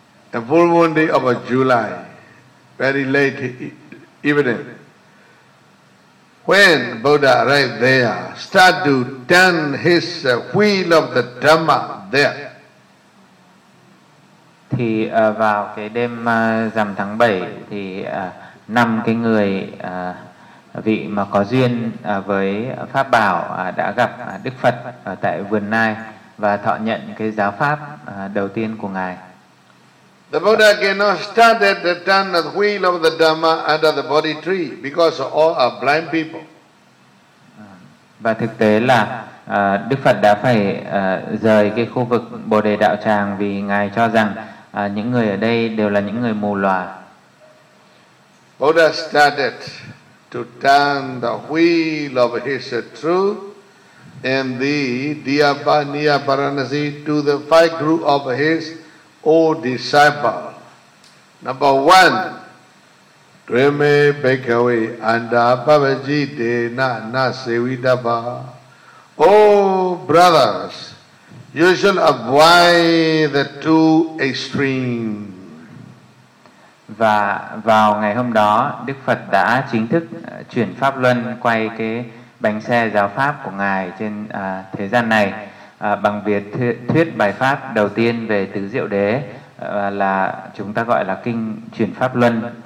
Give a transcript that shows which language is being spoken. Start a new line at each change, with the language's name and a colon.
English: The full moon day of July, very late evening. When Buddha arrived there, start to turn his wheel of the Dhamma there.
Vietnamese: Thì vào cái đêm rằm tháng 7 thì năm cái người vị mà có duyên với pháp bảo đã gặp Đức Phật ở tại vườn Nai và thọ nhận cái giáo pháp đầu tiên của ngài.
English: The Buddha cannot stand at the turn of the wheel of the Dhamma under the Bodhi tree because all are blind people.
Vietnamese: Và thực tế là Đức Phật đã phải rời cái khu vực Bồ Đề Đạo Tràng vì Ngài cho rằng những người ở đây đều là những người mù lòa.
English: Buddha started to turn the wheel of his truth and the Diyapa near Varanasi to the five group of his old disciple.
Pali: Number one, Dreme Bekawe Anda Babaji De Na Na Sevitaba.
English: Oh, brothers, you should avoid the two extremes.
Vietnamese: Và vào ngày hôm đó, Đức Phật đã chính thức chuyển pháp luân quay cái bánh xe giáo pháp của Ngài trên thế gian này bằng việc thuyết bài pháp đầu tiên về Tứ Diệu Đế là chúng ta gọi là Kinh Chuyển Pháp Luân.